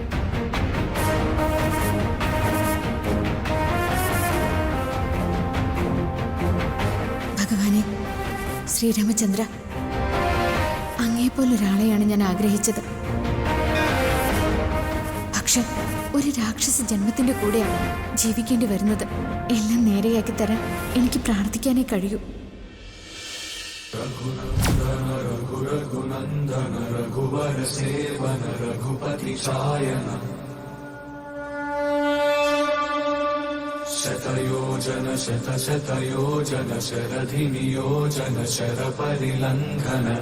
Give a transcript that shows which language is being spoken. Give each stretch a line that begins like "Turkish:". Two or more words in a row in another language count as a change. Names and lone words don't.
Malayalam: ഭഗവാനെ, ശ്രീരാമചന്ദ്ര, അങ്ങേപ്പോലൊരാളെയാണ് ഞാൻ ആഗ്രഹിച്ചത്. പക്ഷെ ഒരു രാക്ഷസ ജന്മത്തിന്റെ കൂടെയാണ് ജീവിക്കേണ്ടി വരുന്നത്. എല്ലാം നേരെയാക്കി തരാൻ എനിക്ക് പ്രാർത്ഥിക്കാനേ കഴിയൂ.
Sanskrit: रघुनन्दन रघुरघुनन्दन रघुवर सेवन रघुपति शायन शतयोजन शतशतयोजन शरधि नियोजन शर परिलङ्घन